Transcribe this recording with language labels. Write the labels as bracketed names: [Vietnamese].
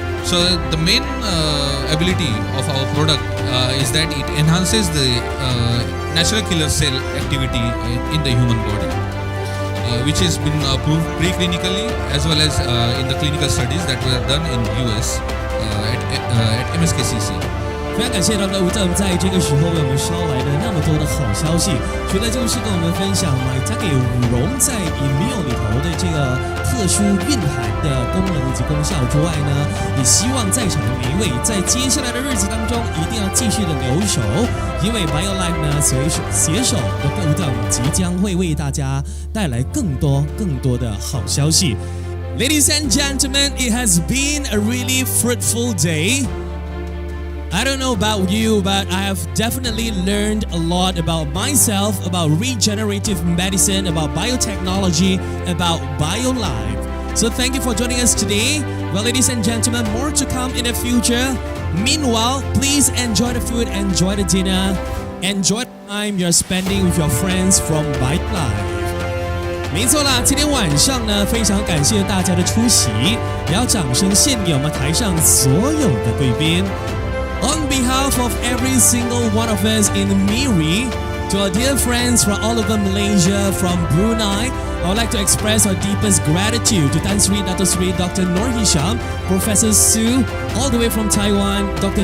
[English] So the main ability of our product is that it enhances the natural killer cell activity in the human body, which has been proved preclinically as well as in the clinical studies that were done in US at MSKCC. [Chinese] 非常感谢 Dr. Uttam 在这个时候为我们捎来的那么多的好消息，除了就是跟我们分享Maitake舞龙在 Imeo 里头的这个特殊蕴含的功能以及功效之外呢，也希望在场的每一位在接下来的日子当中一定要继续的留守，因为 BioLife 呢携手 Dr. Uttam 即将会为大家带来更多的好消息。 [English] Ladies and gentlemen, it has been a really fruitful day. I don't know about you, but I have definitely learned a lot about myself, about regenerative medicine, about biotechnology, about BioLife. So thank you for joining us today. Well, ladies and gentlemen, more to come in the future. Meanwhile, please enjoy the food, enjoy the dinner, enjoy the time you're spending with your friends from BioLife. [Chinese] 没错啦，今天晚上呢，非常感谢大家的出席，也要掌声献给我们台上所有的贵宾。 [English] On behalf of every single one of us in Miri, to our dear friends from all over Malaysia, from Brunei, I would like to express our deepest gratitude to Sri Dato Seri Dr. Noor Hisham, Professor Su, all the way from Taiwan, Dr.